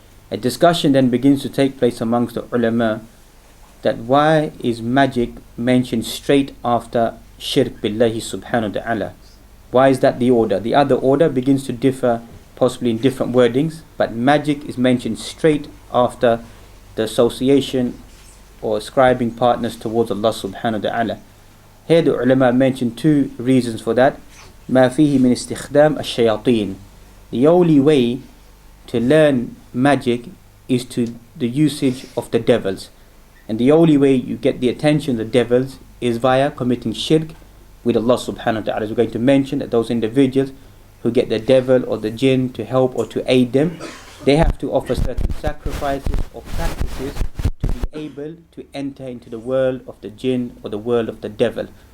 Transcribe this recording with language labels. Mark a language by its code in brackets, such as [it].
[en] A discussion then begins to take place amongst the ulama, that why is magic mentioned straight after shirk billahi subhanahu wa ta'ala? Why is that the order? The other order begins to differ, possibly in different wordings, but magic is mentioned straight after the association or ascribing partners towards Allah subhanahu wa ta'ala. Here the ulama mentioned 2 reasons for that. [ar] ما فيه من استخدام الشياطين. [en] The only way to learn magic is to the usage of the devils, and the only way you get the attention of the devils is via committing shirk with Allah subhanahu wa ta'ala. As we're going to mention, that those individuals who get the devil or the jinn to help or to aid them, they have to offer certain sacrifices or practices to be able to enter into the world of the jinn or the world of the devil.